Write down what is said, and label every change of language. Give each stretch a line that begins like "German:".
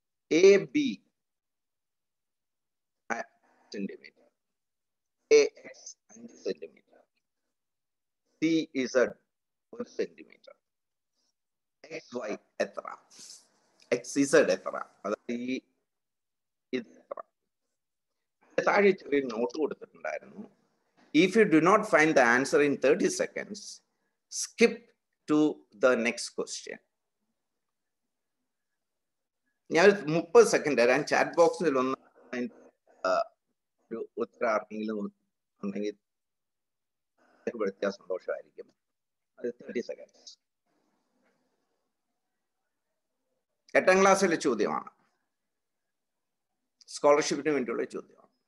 Malayalam: AB centimetre, AX 5 centimetre, CZ 1 centimetre, XY എത്ര, XZ എത്ര, അതായത് ഇത് എത്ര. താഴെ ചെറിയ നോട്ട് കൊടുത്തിട്ടുണ്ടായിരുന്നു.
English: If you do not find the answer in 30 seconds, skip to the next question.
Malayalam: ഞാൻ 30 സെക്കൻഡ് തരാൻ. ചാറ്റ് ബോക്സിൽ ഒന്ന് ഒരു ഉത്തരം ആർക്കെങ്കിലും ഉണ്ടെങ്കിൽ സന്തോഷമായിരിക്കും. അത്
English: 30 seconds.
Malayalam: 8ാം ക്ലാസ്സിലെ ചോദ്യമാണ്, സ്കോളർഷിപ്പിന് വേണ്ടിയുള്ള ചോദ്യമാണ്.